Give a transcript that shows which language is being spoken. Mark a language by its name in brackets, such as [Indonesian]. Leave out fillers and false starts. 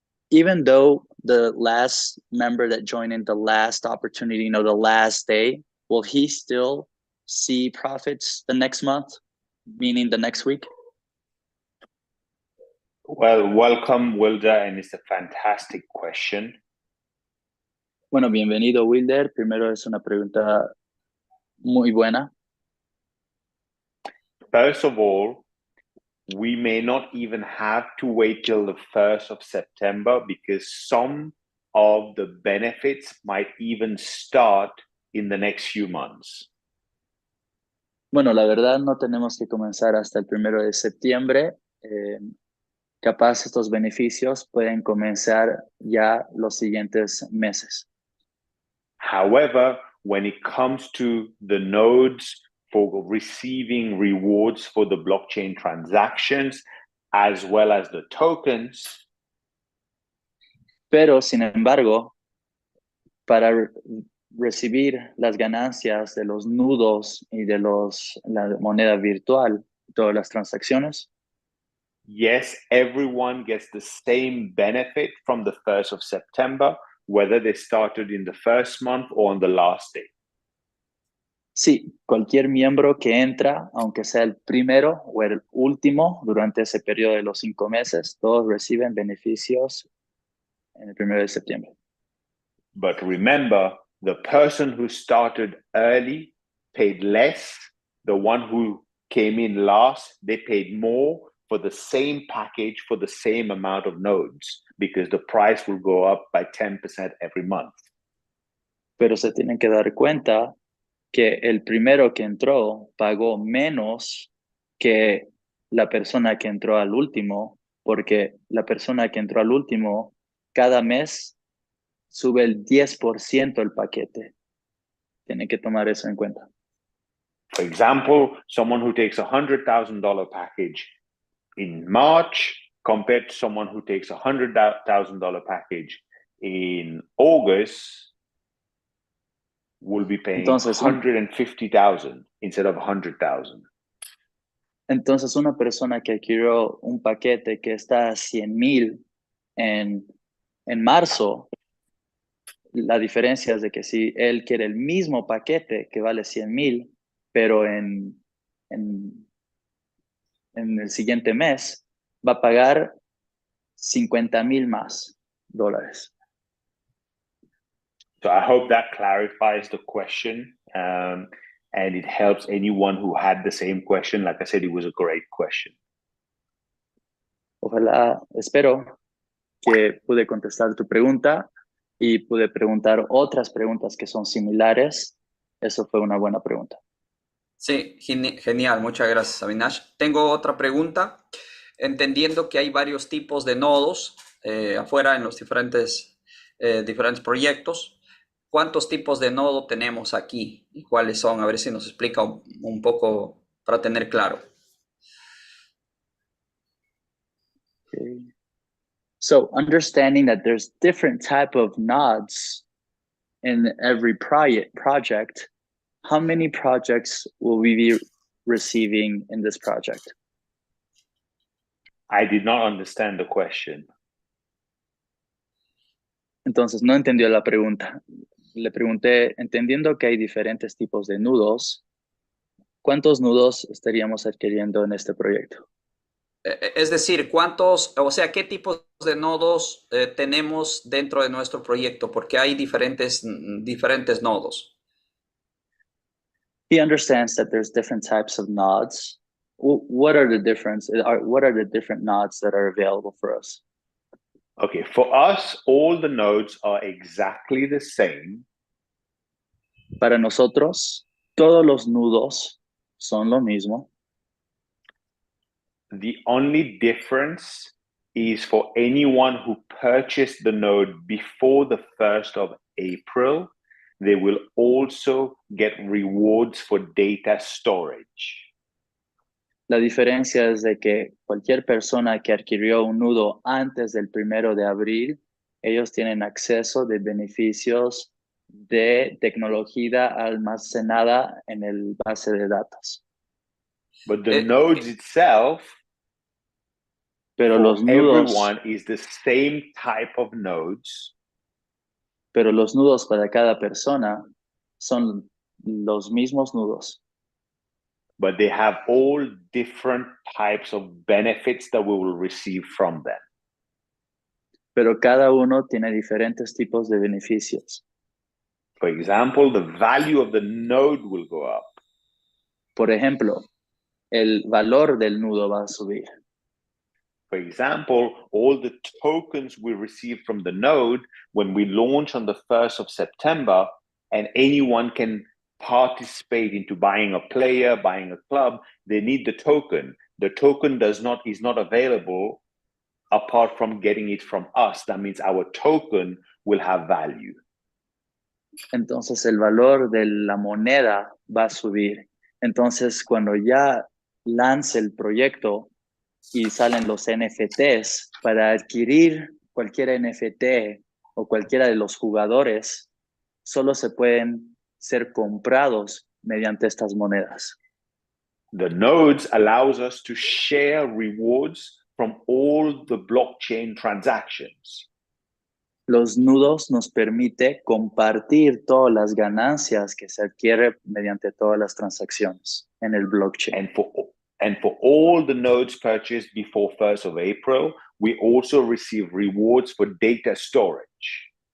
[English] Even though the last member that joined in the last opportunity, you know, the last day, will he still see profits the next month, meaning the next week? Well, welcome, Wilder, and it's a fantastic question. [Spanish] Bueno, bienvenido, Wilder. Primero es una pregunta muy buena. [English] First of all, we may not even have to wait till the 1st of September because some of the benefits might even start in the next few months. [Spanish] Bueno, la verdad no tenemos que comenzar hasta el 1 de septiembre. Capaz estos beneficios pueden comenzar ya los siguientes meses. [English] However, when it comes to the nodes for receiving rewards for the blockchain transactions, as well as the tokens. [Spanish] Pero, sin embargo, para recibir las ganancias de los nudos y de la moneda virtual, todas las transacciones, [English] yes, everyone gets the same benefit from the 1st of September, whether they started in the first month or on the last day. [Spanish] Sí, cualquier miembro que entra, aunque sea el primero o el último durante ese periodo de los 5 meses, todos reciben beneficios en el 1 de septiembre. [English] But remember, the person who started early paid less. The one who came in last, they paid more for the same package for the same amount of nodes because the price will go up by 10% every month. [Spanish] Pero se tienen que dar cuenta que el primero que entró pagó menos que la persona que entró al último, porque la persona que entró al último cada mes sube el 10% el paquete. Tienen que tomar eso en cuenta. [English] For example, someone who takes $100,000 package in March compared to someone who takes $100,000 package in August will be paying $150,000 instead of $100,000. [Spanish] Entonces, una persona que adquirió un paquete que está a 100,000 en marzo, la diferencia es de que si él quiere el mismo paquete que vale 100,000, pero en el siguiente mes, va a pagar 50,000 más dólares. [English] So I hope that clarifies the question, and it helps anyone who had the same question. Like I said, it was a great question. [Spanish] Ojalá, espero que pude contestar tu pregunta y pude preguntar otras preguntas que son similares. Eso fue una buena pregunta. Sí, genial. Muchas gracias, Avinash. Tengo otra pregunta. Entendiendo que hay varios tipos de nodos afuera en los diferentes proyectos, ¿cuántos tipos de nodo tenemos aquí y cuáles son? A ver si nos explica un poco para tener claro. [English] Okay. So understanding that there's different type of nodes in every project, how many projects will we be receiving in this project? I did not understand the question. [Spanish] Entonces no entendió la pregunta. Le pregunté, entendiendo que hay diferentes tipos de nudos, ¿cuántos nudos estaríamos adquiriendo en este proyecto? Es decir, ¿qué tipos de nodos tenemos dentro de nuestro proyecto? Porque hay diferentes nodos. [English] He understands that there's different types of nodes. What are the different nodes that are available for us? Okay, for us, all the nodes are exactly the same. [Spanish] Para nosotros, todos los nudos son lo mismo. [English] The only difference is for anyone who purchased the node before the 1st of April, they will also get rewards for data storage. [Spanish] La diferencia es de que cualquier persona que adquirió un nudo antes del 1 de abril, ellos tienen acceso de beneficios de tecnología almacenada en el base de datos. [English] But the nodes itself, [Spanish] Pero [English] for [Spanish] los nudos, [English] everyone, is the same type of nodes. [Spanish] pero los nudos para cada persona son los mismos nudos. [English] But they have all different types of benefits that we will receive from them. [Spanish] Pero cada uno tiene diferentes tipos de beneficios. [English] For example, the value of the node will go up. [Spanish] Por ejemplo, el valor del nudo va a subir. [English] For example, all the tokens we receive from the node when we launch on the 1st of September, and anyone can participate into buying a player, buying a club, they need the token. The token is not available apart from getting it from us. That means our token will have value. [Spanish] Entonces el valor de la moneda va a subir. Entonces cuando ya lance el proyecto y salen los NFTs, para adquirir cualquier NFT o cualquiera de los jugadores, solo se pueden ser comprados mediante estas monedas. [English] The nodes allows us to share rewards from all the blockchain transactions. [Spanish] Los nudos nos permite compartir todas las ganancias que se adquiere mediante todas las transacciones en el blockchain. [English] And for all the nodes purchased before 1st of April, we also receive rewards for data storage.